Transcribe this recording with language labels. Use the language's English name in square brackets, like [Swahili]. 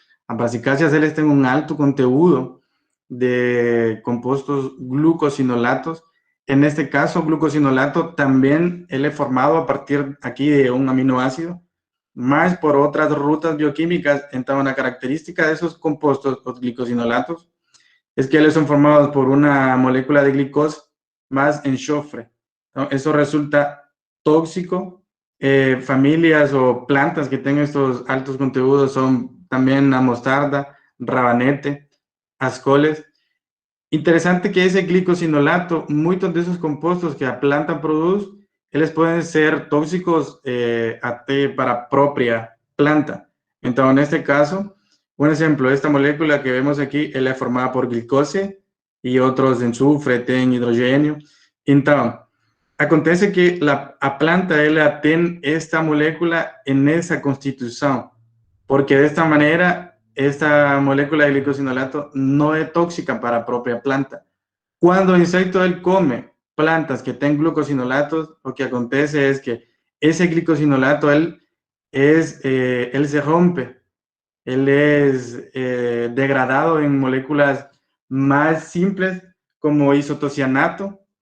[Portuguese] As Brassicaceae eles têm um alto conteúdo de compostos glucosinolatos. [Spanish] En este caso, glucosinolato también él es formado a partir aquí de un aminoácido, más por otras rutas bioquímicas. Entonces, una característica de esos compostos, los glicosinolatos, es que ellos son formados por una molécula de glicosa más enxofre. Entonces, eso resulta tóxico. Familias o plantas que tengan estos altos conteúdos son también la mostarda, rabanete, ascoles. [Portuguese] Interessante que esse glicosinolato, muitos desses compostos que a planta produz, eles podem ser tóxicos até para a própria planta. Então, neste caso, um exemplo, esta molécula que vemos aqui, ela é formada por glicose e outros enxofre, tem hidrogênio. Então, acontece que a planta ela tem esta molécula nessa constituição, porque desta maneira esta molécula de glicosinolato [Spanish] no es tóxica para la propia planta. Cuando el insecto él come plantas que tienen glucosinolatos, lo que acontece es que ese glicosinolato él se rompe, él es degradado en moléculas más simples como isotocianato.